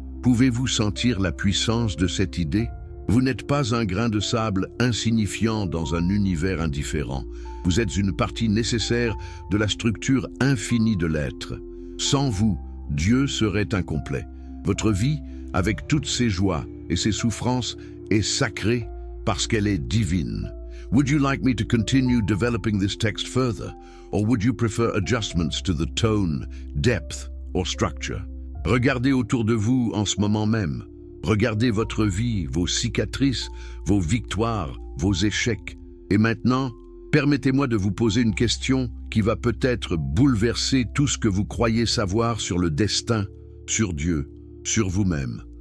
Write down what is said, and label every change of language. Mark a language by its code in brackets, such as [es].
[fr] Pouvez-vous sentir la puissance de cette idée? Vous n'êtes pas un grain de sable insignifiant dans un univers indifférent. Vous êtes une partie nécessaire de la structure infinie de l'être. Sans vous, Dieu serait incomplet. Votre vie, avec toutes ses joies et ses souffrances, est sacrée parce qu'elle est divine. [en] Would you like me to continue developing this text further, or would you prefer adjustments to the tone, depth, or structure? [fr] Regardez autour de vous en ce moment même. Regardez votre vie, vos cicatrices, vos victoires, vos échecs. Et maintenant, permettez-moi de vous poser une question qui va peut-être bouleverser tout ce que vous croyez savoir sur le destin, sur Dieu, sur vous-même.